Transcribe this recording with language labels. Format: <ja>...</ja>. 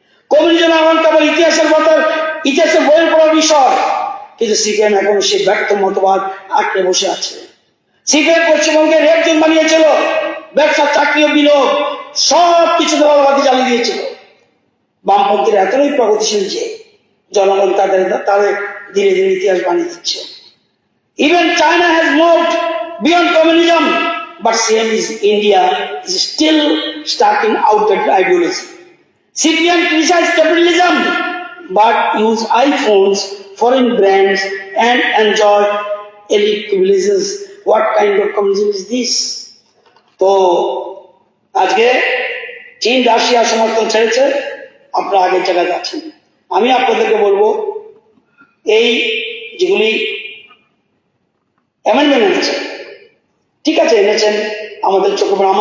<bn>Communism এখন কেবল ইতিহাসের বইয়ের পড়ার বিষয়, কিন্তু সিপিএম এখন সেই ব্যর্থ মতবাদ আঁকড়ে বসে আছে। সিপিএম পশ্চিমবঙ্গে রেড জোন বানিয়েছিল, ব্যবসা, চাকরি ও বিনিয়োগ সব কিছু দলবাদী জ্বালিয়ে দিয়েছিল। বামপন্থীরা এতটাই প্রগতিশীল যে জনগণ তাদের ধীরে ধীরে ইতিহাস বানিয়ে দিচ্ছে।</bn> <en>Even China has moved beyond communism, but same is India is still stuck in outdated ideology. CPM criticizes capitalism, but use iPhones, foreign brands, and enjoy elite privileges. What kind of communism is this?</en> <bn>তো আজকে চীন Russia সমর্থন ছেড়েছে, আপনারা আগের জায়গায় যাচ্ছেন। আমি আপনাদেরকে বলবো, এই যেগুলি অ্যামেন্ডমেন্ট এনেছেন, ঠিক আছে এনেছেন, আমাদের চোখে পড়ে।</bn>